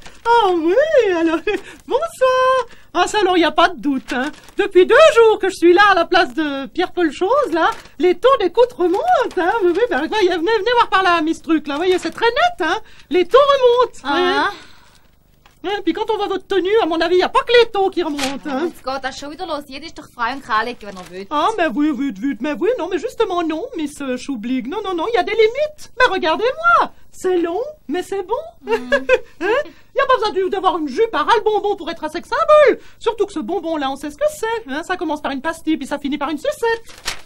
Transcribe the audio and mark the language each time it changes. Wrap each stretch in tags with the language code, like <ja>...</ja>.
<fr>Ah oui, alors, bonsoir. Ah ça alors, il n'y a pas de doute, hein. Depuis 2 jours que je suis là à la place de Pierre-Paul Chose, là, les taux d'écoute remontent, hein. Oui, ben, venez voir par là, Miss Truc, là, vous voyez, c'est très net, hein. Les taux remontent. Ah. Hein, puis quand on voit votre tenue, à mon avis, il n'y a pas que les taux qui remontent, hein.</fr> <de>Jetzt geht das schon wieder los. Jeder ist doch frei und kann legen, wenn er will.</de> <fr>Ah, mais oui, non, mais justement non, Miss Choublig. Non, il y a des limites. Mais regardez-moi, c'est long, mais c'est bon. Hein? Il n'y a pas besoin d'avoir une jupe à ras-le-bonbon pour être un sex symbole. Surtout que ce bonbon-là, on sait ce que c'est. Hein? Ça commence par une pastille, puis ça finit par une sucette.</fr>